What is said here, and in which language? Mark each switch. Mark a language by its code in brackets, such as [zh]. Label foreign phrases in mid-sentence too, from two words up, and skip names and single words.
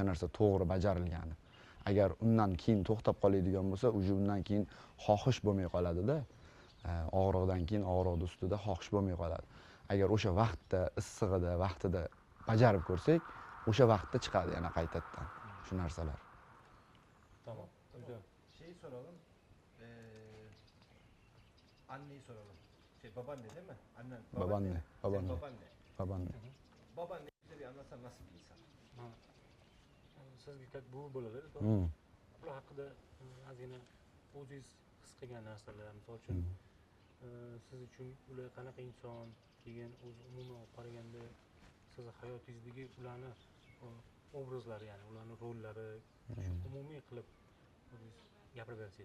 [uz] O'sha narsa to'g'ri bajarilgani. agar undan keyin to'xtab qoladigan bo'lsa уже undan keyin xohish bo'lmay qoladida. Og'riqdan keyin og'riqni ustida xohish bo'lmay qoladi. Agar o'sha vaqtda issig'ida vaqtida bajarib ko'rsak, o'sha vaqtda chiqadi yana qaytadan shu narsalar. [tr] Tamam. Uyda Şeyi soralım. Anneyi soralım. Babaanne değil mi? Annen. Babaanne, Senin babaanne. babaanne. Babaanne. Babaanne bize bir anlatsan nasıl bir insan? [uz] sizga buvi bo'ladi. Hmm. Ular haqida ozgina o'zingiz his qilgan narsalar, misol uchun siz uchun ular qanaqa inson, keyin o'zi umuman olib qaraganda sizni hayotingizdagi ularni obrazlari, ya'ni ularni rollari umumiy qilib o'zingiz gapirib bersangiz.